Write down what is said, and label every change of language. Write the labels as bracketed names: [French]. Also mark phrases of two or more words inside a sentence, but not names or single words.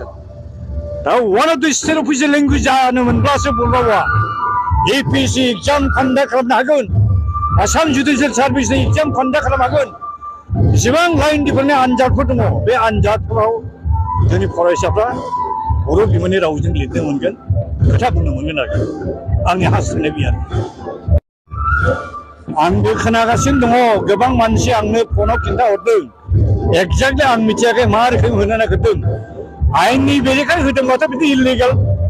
[English] Now, one of the state official languages are APC exam conduct [Bodo] खालामनो [English] Assam Judicial Service exam conduct [Bodo] खालामनो जेसेबां [English] line different [Bodo] आनजादफोर दङ बे आनजादफोराव जोंनि फरायसाफ्रा बर' बिमानि रावजों लिरनो मोनगोन खोथा बुंनो मोनगोन आरो आंनि हास्थायनाय बेयो आंबो खोनागासिनो दङ गोबां मानसि आंनो फनाव खिन्थाहरदों एक्जेक्टलि आं मिथियाखै मा रोखोम होनो नागिरदों आयेननि बेरेखायै होदोंबाथ' बिदि इलिगेल